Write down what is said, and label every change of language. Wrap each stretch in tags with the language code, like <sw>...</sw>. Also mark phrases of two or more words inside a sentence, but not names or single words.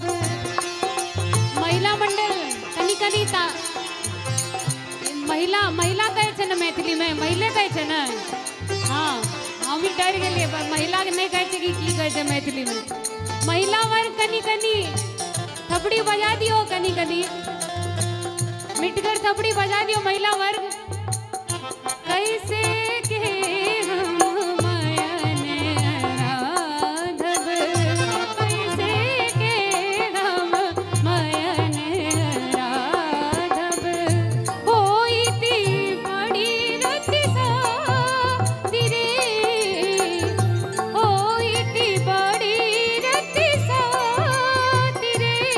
<mai>महिला मंडल कनी कनी ता महिला कहै छै ने मैथिली में, महिले कहै छै ने। हाँ, हम भी डर गेलिए, पर महिला के नहीं कहै छै कि की कहै छै मैथिली में। महिला वर्ग कनी कनी थपड़ी बजा दियो, कनी कनी मिटकर थपड़ी बजा दियो महिला वर्ग। कैसे के हम मयन आराधब, कैसे के हम मयन आराधब। होइती बड़ी रति साथी रे, होइती बड़ी रति साथी रे।</mai>